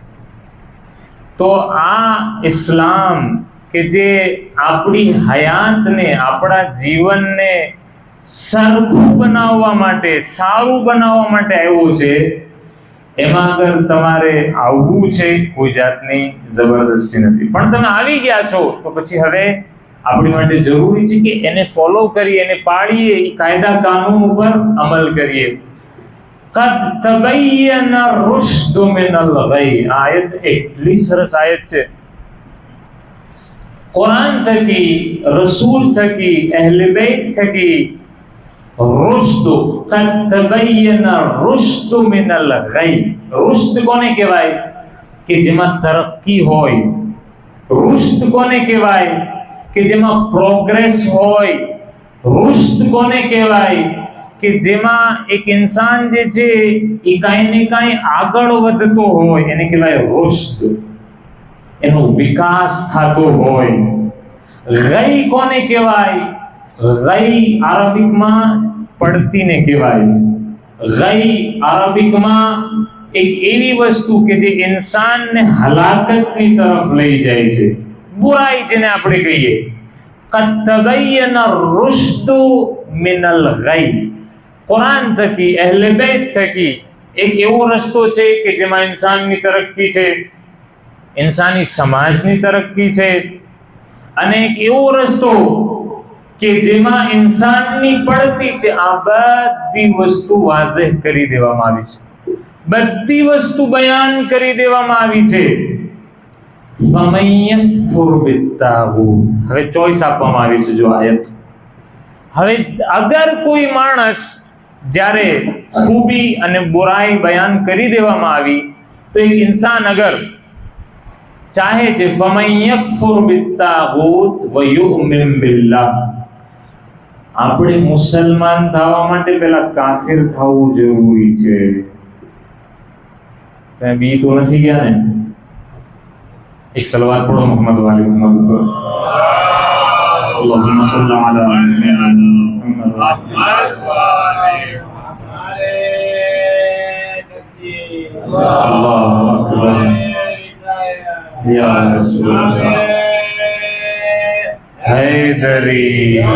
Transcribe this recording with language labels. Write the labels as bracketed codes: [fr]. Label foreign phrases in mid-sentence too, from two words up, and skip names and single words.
[gu] તો આ ઇસ્લામ કે જે આપણી હયાતને, આપણા જીવનને સરખું બનાવવા માટે, સારું બનાવવા માટે આવ્યો છે, એમાં અગર તમારે આવવું છે, કોઈ જાતની જબરદસ્તી નથી. પણ તમે આવી ગયા છો તો પછી હવે આપણી માટે જરૂરી છે કે એને ફોલો કરીએ, એને પાળીએ, એ કાયદા કાનૂન ઉપર અમલ કરીએ. [ar] قد تبين الرشد من الغي. [gu] આયત એટલી સરસ આયત છે. કુરાન થકી, રસૂલ થકી, અહલે બેત થકી રુશ્દ, [ar] قد تبين الرشد من الغي. [gu] રુશ્દ કોને કહેવાય? કે જેમાં તરક્કી હોય. રુશ્દ કોને કહેવાય? કે જેમાં પ્રોગ્રેસ હોય. રુશ્દ કોને કહેવાય? કે જેમાં એક ઇન્સાન જે છે એ કાંઈ ને કાંઈ આગળ વધતો હોય, એને કહેવાય રુશ્દ. એનો વિકાસ થતો હોય. ગઈ કોને કહેવાય? ગઈ આરબિકમાં પડતીને કહેવાય. ગઈ અરબિકમાં એક એવી વસ્તુ કે જે ઇન્સાનને હલાકતની તરફ લઈ જાય છે, બુરાઈ જેને આપણે કહીએ. [ar] قد تبين الرشد من الغي. [gu] કુરાન થકી, અહેલે બેત થકી એક એવો રસ્તો છે કે જેમાં ઇન્સાનની તરક્કી છે, ઇન્સાની સમાજની તરક્કી છે, અને એક એવો રસ્તો કે જેમાં ઇન્સાનની પડતી છે. આ બધી વસ્તુ વાઝેહ કરી દેવામાં આવી છે, બધી વસ્તુ બયાન કરી દેવામાં આવી છે. [ar] فَمَن يَكْفُرْ بِالطَّاغُوتِ. [gu] હવે ચોઈસ આપવામાં આવી છે. જો આયત, હવે અગર કોઈ માણસ, જ્યારે ખૂબી અને બુરાઈ બયાન કરી દેવામાં આવી, તો એક ઇન્સાન અગર ચાહે છે [ar] فَمَن يَكْفُرْ بِالطَّاغُوتِ وَيُؤْمِن بِاللَّهِ. [gu] આપણે મુસલમાન થવા માટે પહેલા કાફિર થવું જરૂરી છે. તમે બી તો નથી ગયા ને? [ur] एक सलवात पढ़ो मोहम्मद वाले मोहम्मद पर। [ar] اللهم صل على محمد الله أكبر يا رسول حيدري.